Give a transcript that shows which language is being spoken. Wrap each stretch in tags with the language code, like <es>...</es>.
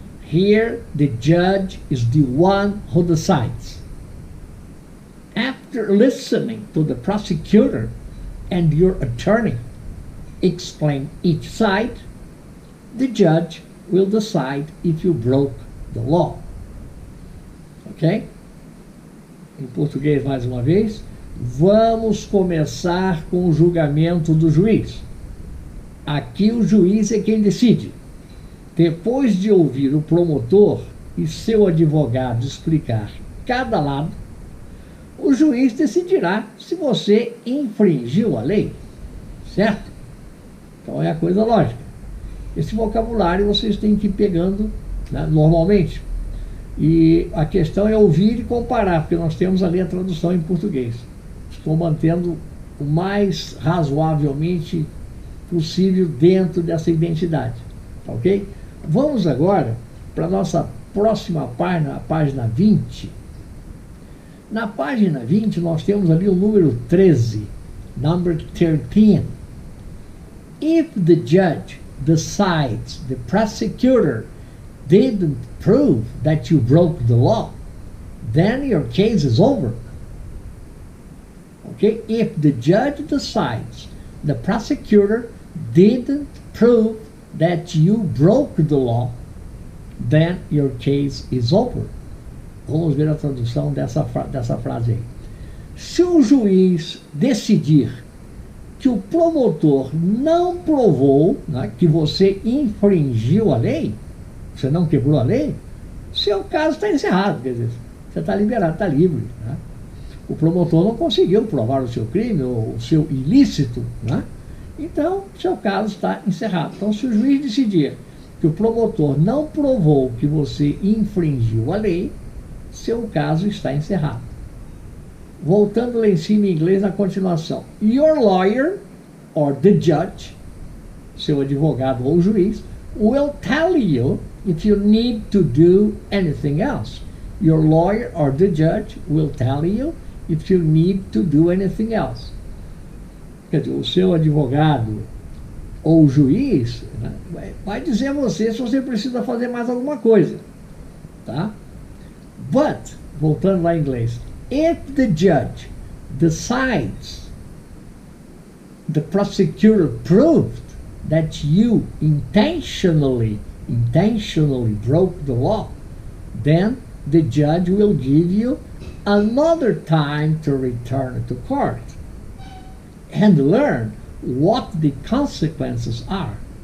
<en>Here, the judge is the one who decides. After listening to the prosecutor and your attorney explain each side, the judge will decide if you broke the law. Ok?</en> <pt>Em português, mais uma vez, vamos começar com o julgamento do juiz. Aqui o juiz é quem decide. Depois de ouvir o promotor e seu advogado explicar cada lado, o juiz decidirá se você infringiu a lei. Certo? Então é a coisa lógica. Esse vocabulário vocês têm que ir pegando, né, normalmente. E a questão é ouvir e comparar, porque nós temos ali a tradução em português. Estou mantendo o mais razoavelmente possível dentro dessa identidade. Tá ok? Vamos agora para a nossa próxima página, a página 20. Na página 20 nós temos ali o número 13,</pt> <en>number 13. If the judge decides the prosecutor didn't prove that you broke the law, then your case is over. Okay? If the judge decides the prosecutor didn't prove that you broke the law, then your case is over.</en> <pt>Vamos ver a tradução dessa frase aí. Se o juiz decidir que o promotor não provou, né, que você infringiu a lei, você não quebrou a lei, seu caso está encerrado, quer dizer, você está liberado, está livre. Né? O promotor não conseguiu provar o seu crime ou o seu ilícito, né? Então seu caso está encerrado. Então, se o juiz decidir que o promotor não provou que você infringiu a lei, seu caso está encerrado. Voltando lá em cima em inglês na continuação.</pt> <en>Your lawyer or the judge,</en> <pt>seu advogado ou juiz,</pt> <en>will tell you if you need to do anything else. Your lawyer or the judge will tell you if you need to do anything else.</en> <pt>Quer dizer, o seu advogado ou juiz, né, vai dizer a você se você precisa fazer mais alguma coisa. Tá?</pt> <en>But,</en> <pt>voltando lá em inglês,</pt> <en>if the judge decides the prosecutor proved that you intentionally broke the law, then the judge will give you another time to return to court and learn what the consequences are.</en>